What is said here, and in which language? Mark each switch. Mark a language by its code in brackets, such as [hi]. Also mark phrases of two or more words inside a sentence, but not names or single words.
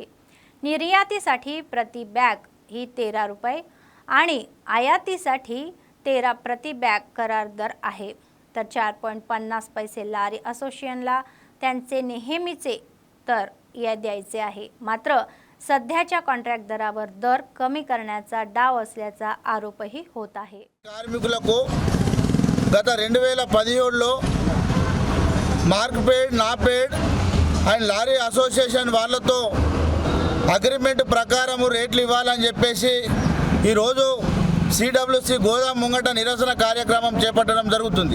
[mr] निर्यातीसाठी प्रति बॅग ही 13 रुपये आणि आयातीसाठी 13 प्रति बॅग करार दर आहे. तर 4.50 पैसे लारी असोसिएशनला त्यांचे नेहमीचे तर या द्यायचे आहे. मात्र सध्याच्या कॉन्ट्रॅक्ट दरावर दर कमी करण्याचा डाव असल्याचा आरोपही होत आहे. [te] కార్మికులకు గత 2017లో మార్క్ఫెడ్, నాఫెడ్ అండ్ లారీ అసోసియేషన్ వాళ్ళతో అగ్రిమెంట్ ప్రకారం రేట్లు ఇవ్వాలని చెప్పేసి ఈరోజు CWC గోదాం ముంగట నిరసన కార్యక్రమం చేపట్టడం జరుగుతుంది.